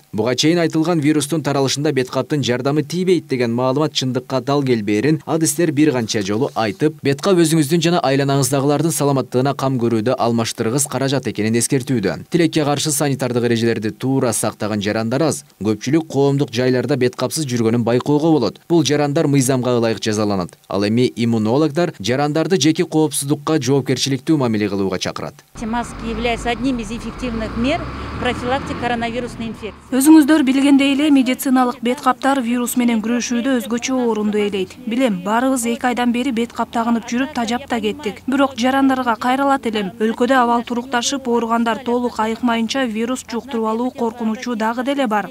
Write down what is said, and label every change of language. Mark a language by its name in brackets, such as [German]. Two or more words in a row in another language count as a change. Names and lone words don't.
[Kyrgyz] Буга чейин айтылган вирустун таралышында бет каптын жардамы тийбейт деген маалымат чындыкка дал келбээрин адистер бир канча жолу айтып, бет кап өзүңүздүн жана айланаңыздагылардын саламаттыгына кам көрүүдө алмаштыргыс каражат экенин эскертүүдө. Тилекке каршы санитардык эрежелерди туура сактаган жарандар аз. Көпчүлүк коомдук жайларда бет капсыз жүргөнүн байкоого болот. Бул жарандар мыйзамга ылайык жазаланат. Ал эми иммунологдор жарандарды жеке коопсуздукка жоопкерчиликтүү мамиле кылууга чакырат. [Russian] Маски являются одним из эффективных мер профилактики коронавирусной инфекции. [Kyrgyz] Өзүңүздөр билгендей эле медициналык бет каптар вирус менен күрөшүүдө өзгөчө орунду ээлейт. Билем, баарыбыз 2 айдан бери бет кап тагынып жүрүп тажап та кеттик. Бирок жарандарга кайрылат элем. Өлкөдө абал турукташып, ооругандар толук айыкмайынча вирус жуктуруп алуу коркунучу дагы деле бар.